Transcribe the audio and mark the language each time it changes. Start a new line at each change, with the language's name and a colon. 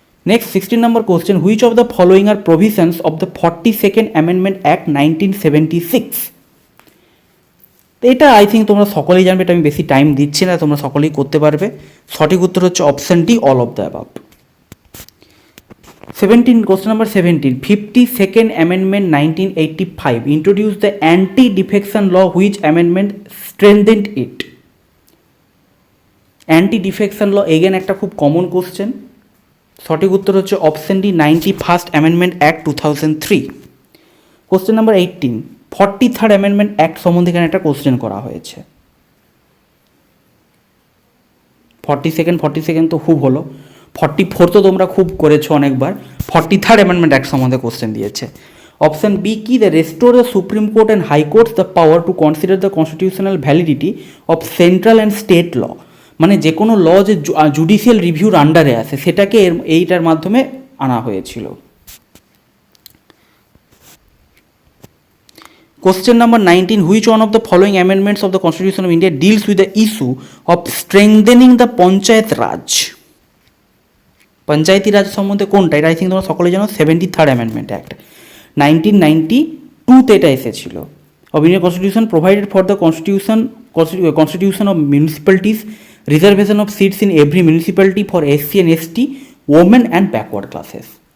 English: Next 16 নম্বর question, which of the following are provisions of the 42nd amendment act 1976?
Bangla: তো এটা
English: I think
Bangla: তোমরা সকলেই জানবে, এটা আমি বেশি টাইম দিচ্ছি না, তোমরা সকলেই করতে পারবে। সঠিক উত্তর হচ্ছে option D,
English: All of the above. 17, question number 17, 52nd amendment 1985 introduced the anti-defection law, which amendment strengthened it?
Bangla: anti-defection law again একটা খুব কমন কোশ্চেন, সঠিক উত্তর হচ্ছে option D, 91st amendment act 2003। Question number 18, 43rd amendment act সম্বন্ধে এখানে একটা question করা হয়েছে। 42nd তো খুব হলো, 44 তো তোমরা খুব করেছো অনেকবার, 43rd অ্যামেন্ডমেন্ট অ্যাক্ট সম্বন্ধে কোশ্চেন দিয়েছে।
English: option B কি, the restore the supreme court and high courts the power two consider the constitutional validity of central and state law,
Bangla: মানে যে কোনো ল যে জুডিশিয়াল রিভিউর আন্ডারে আছে সেটাকে এইটার মাধ্যমে আনা হয়েছিল।
English: Question number 19, which one of the following amendments of the Constitution of India deals with the issue of strengthening the Panchayat Raj?
Bangla: পঞ্চায়েতি রাজ সম্বন্ধে কোনটা, এটা
English: I think
Bangla: তোমরা সকলে জানো, 73rd অ্যামেন্ডমেন্ট অ্যাক্ট 1992-তে এটা এসেছিল।
English: Of Indian constitution provided for the constitution of municipalities reservation of seats in every municipality for SC and ST, women and backward classes.